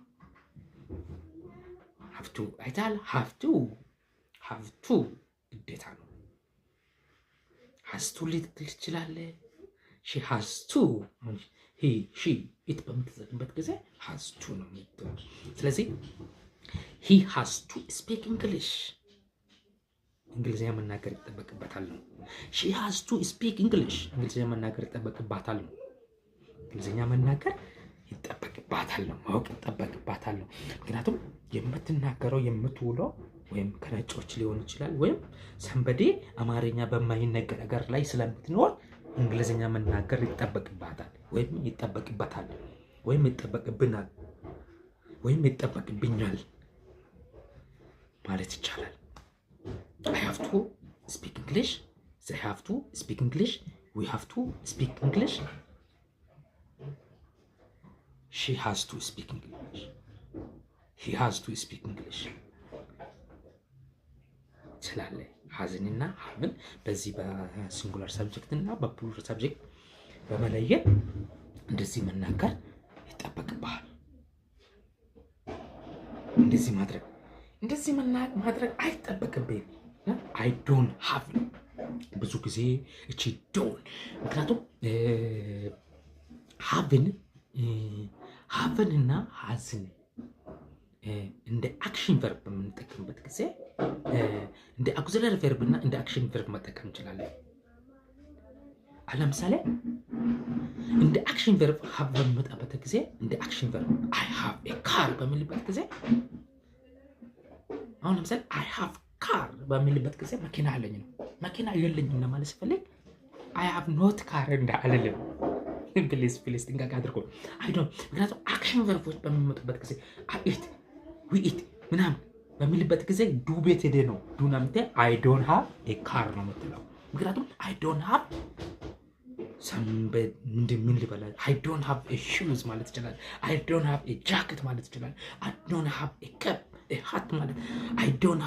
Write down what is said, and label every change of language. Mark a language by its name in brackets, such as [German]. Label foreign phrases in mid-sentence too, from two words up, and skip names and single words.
[English] have to አይታል have to [Amharic] ግዴታ ነው። [English] has to [Amharic] ልትል ትችላለህ። [English] she has to he she it [Amharic] በምትዘግበት ጊዜ [English] has to ነው [Amharic] የሚባለው። ስለዚህ [English] he has to speak English [Amharic] እንግሊዝኛ መናገር ይጠበቅበታል ነው። she [English] has to speak English [Amharic] እንግሊዝኛ መናገር ይጠበቅባታል ነው። እንግሊዝኛ መናገር ይጠበቅባታል ነው። ማወቅ ይጠበቅባታል ነው። ምክንያቱም የምትናገረው የምትውለው ወይም ከነጮች ሊሆን ይችላል ወይም ሰንበዴ አማርኛ በማይነገር ሀገር ላይ ስለምትኖር እንግሊዝኛ መናገር ይጠበቅባታል ወይም ይጠበቅበታል ወይም ይጠበቅብናል ወይም ይጠበቅብኛል ማለት ይቻላል። [English] I have to speak English, they have to speak English, we have to speak English, she has to speak English, [Amharic] he has to speak English ስላለ ሀዝንና ሀብን በዚህ በሲንጉላር ሰብጀክት እና በፕሉራል ሰብጀክት በመለየት እንደዚህ መናገር ይጠበቅብሃል። እንደዚህ ማድረግ አይጠበቅብህም። [English] I don't have [Amharic] ብዙ ጊዜ እቺ don't ምክንያቱም ሀብን እና ሀዝን እንደ [English] action verb [Amharic] በምንጠቀምበት ጊዜ እንደ [English] auxiliary verb [Amharic] እና እንደ [English] action verb [Amharic] መጠቀም እንችላለን። ለምሳሌ እንደ [English] action verb [Amharic] ሀብ በሚመጣበት ጊዜ እንደ [English] action verb I have a car [Amharic] በሚልበት ጊዜ አሁን ለምሳሌ [English] I have car [Amharic] በሚልበት ጊዜ መኪና አለኝ ነው። መኪና የለኝም ለማለት ሲፈልግ [English] I have not car [Amharic] እንዳልልም ፕሊዝ ጥንቃቄ አድርጎ ምክንያቱም [English] action verbs [Amharic] በሚመጡበት ጊዜ [English] I eat we eat [Amharic] ምናምን በሚልበት ጊዜ ዱ ቤት ሄደ ነው ዱን አምጥቴ [English] I don't have a car [Amharic] ነው የምትለው። ምክንያቱም [English] I don't have [Amharic] ምን ልበላ [English] I don't have a shoes [Amharic] ማለት ይችላል። [English] I don't have a jacket [Amharic] ማለት ይችላል። [English] I don't have a cap a hat ማለት I don't